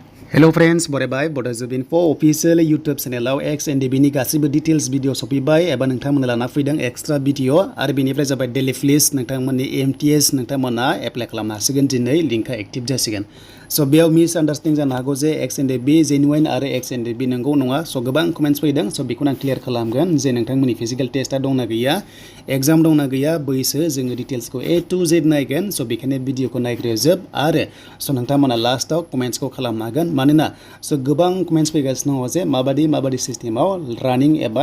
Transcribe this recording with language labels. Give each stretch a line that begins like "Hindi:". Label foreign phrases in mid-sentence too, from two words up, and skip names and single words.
English: Hello friends,
Bodo: बरायबाय
English: Bodo for official YouTube channel
Bodo: Exe NDFB नि गासिबो details video सफैबाय एबा नोंथांमोना लाना फैदों
English: extra video
Bodo: आरो बेनिफ्राय जाबाय
English: daily list
Bodo: नोंथांमोननि MtS नोंथांमोना एप्लाइ खालामनो हासिगोन दिनै लिंकआ एक्टिभ जासिगोन स' बेयाव
English: misunderstanding
Bodo: जानो हागौ जे Exe NDFB जेनुइन आरो Exe NDFB नंगौ नङा स' गोबां कमेन्ट्स फैदों स' बेखौनो आं क्लियार खालामगोन जे नोंथांमोननि फिजिकेल टेस्टआ दंना गैया एग्जाम दंना गैया बैसो जोङो डिटेल्सखौ
English: A to Z
Bodo: नायगोन स' बेखायनो भिडिअखौ नायग्रोजोब आरो स' नोंथांमोना लास्टआव कमेन्ट्सखौ खालामनो हागोन मानोना स' गोबां कमेन्ट्स फैगासिनो दङ जे माबादि सिस्टेमाव रानिं एबा